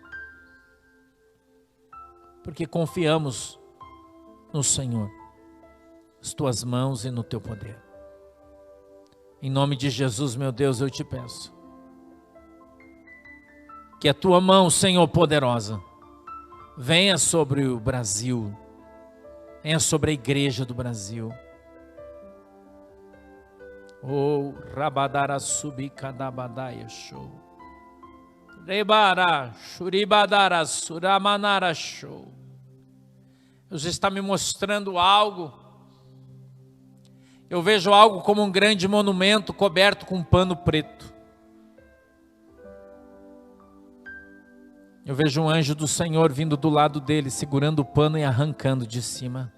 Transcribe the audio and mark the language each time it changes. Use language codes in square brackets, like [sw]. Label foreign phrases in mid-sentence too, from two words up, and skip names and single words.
[pt] Porque confiamos no Senhor, nas tuas mãos e no teu poder. Em nome de Jesus, meu Deus, eu te peço que a tua mão, Senhor poderosa, venha sobre o Brasil, venha sobre a igreja do Brasil. Oh, rabadara subikadabadaya show. Rebara shuribadara suramanara show. Deus está me mostrando algo. Eu vejo algo como um grande monumento coberto com um pano preto. Eu vejo um anjo do Senhor vindo do lado dele, segurando o pano e arrancando de cima.